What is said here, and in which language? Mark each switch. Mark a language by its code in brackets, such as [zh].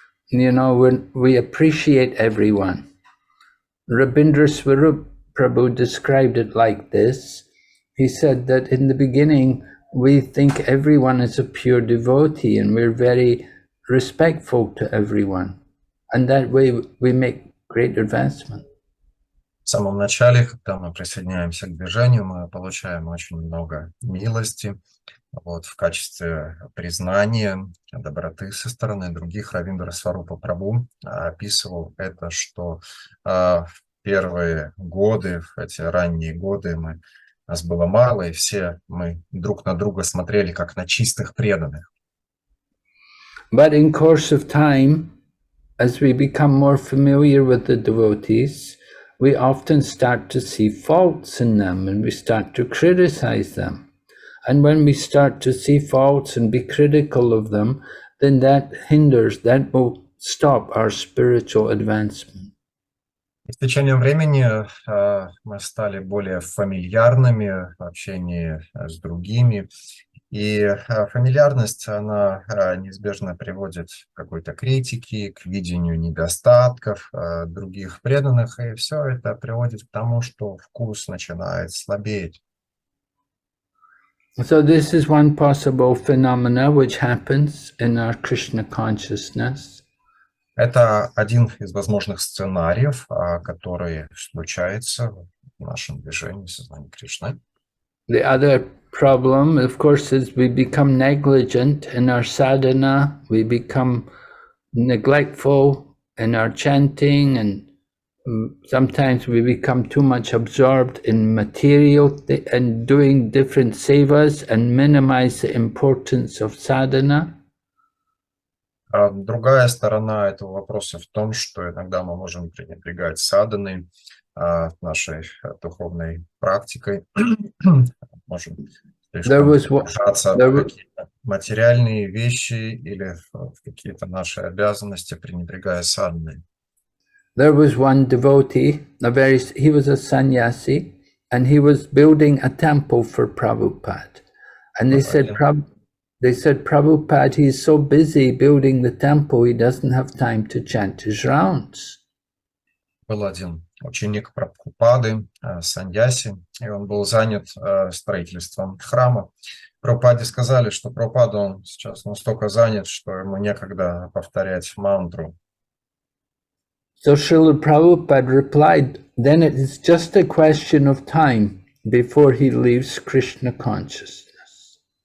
[en] You know, we appreciate everyone. Rabindra Swarup Prabhu described it like this. He said that in the beginning, we think everyone is a pure devotee and we're very respectful to everyone. And that way we make great advancement. [ru] В самом начале, когда мы присоединяемся к движению, мы получаем очень много милости в качестве признания доброты со стороны других. Равиндра Сварупа Прабху описывал это, что в первые годы, в эти ранние годы нас было мало, и все мы друг на друга смотрели как на чистых преданных. [en] But in course of time, as we become more familiar with the devotees, we often start to see faults in them and we start to criticize them. And when we start to see faults and be critical of them, then that will stop our spiritual advancement. [ru] И с течением времени мы стали более фамильярными в общении с другими. И фамильярность, она неизбежно приводит к какой-то критике, к видению недостатков других преданных, и все это приводит к тому, что вкус начинает слабеть. [en] So this is one possible phenomena which happens in our Krishna consciousness. [ru] Это один из возможных сценариев, который случается в нашем движении сознания Кришны. [en] The other problem, of course, is we become negligent in our sadhana, we become neglectful in our chanting, and sometimes we become too much absorbed in material and doing different sevas and minimize the importance of sadhana. [ru] Другая сторона этого вопроса в том, что иногда мы можем пренебрегать садханой, нашей духовной практикой, можем погружаться в какие-то материальные вещи или в какие-то наши обязанности, пренебрегая садханой. [en] There was one devotee, he was a sannyasi, and he was building a temple for Prabhupada. And they said, Prabhupada, he's so busy building the temple, he doesn't have time to chant his rounds. [ru] Был один ученик Прабхупады, саньяси, и он был занят строительством храма. Прабхупаде сказали, что Прабхупада, он сейчас настолько занят, что ему некогда повторять мантру. [en] So Srila Prabhupada replied, then it is just a question of time before he leaves Krishna consciousness.